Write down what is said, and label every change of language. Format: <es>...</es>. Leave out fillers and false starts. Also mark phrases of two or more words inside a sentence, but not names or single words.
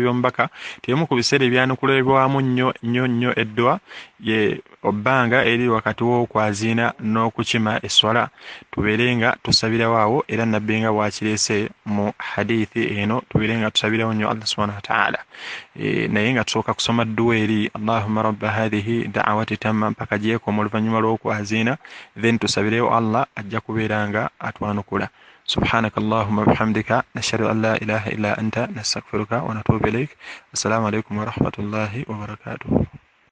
<lg>by'omubaka ebimu ku biseera ebyanukulibwamu nnyo eddwa ye obbanga eri wakati w'okwaziina n'okukima esswala tubeere nga tusabirawo awo era nabbi nga bwakireese mu hadithi eno tubeere nga tusabirawo nnyo</lg> <ar>الله سبحانه وتعالى</ar> <lg>naye nga tusooka kusoma dduwa eri</lg> <ar>اللهم رب هذه الدعوة التامة</ar> <lg>mpaka gyekoma oluvannyuma lw'okwaziina then tusabirewo Allah ajja kubeera nga atwanukula</lg> <ar>سبحانك اللهم وبحمدك نشهد أن لا إله إلا أنت نستغفرك ونتوب إليك السلام عليكم ورحمة الله وبركاته</ar>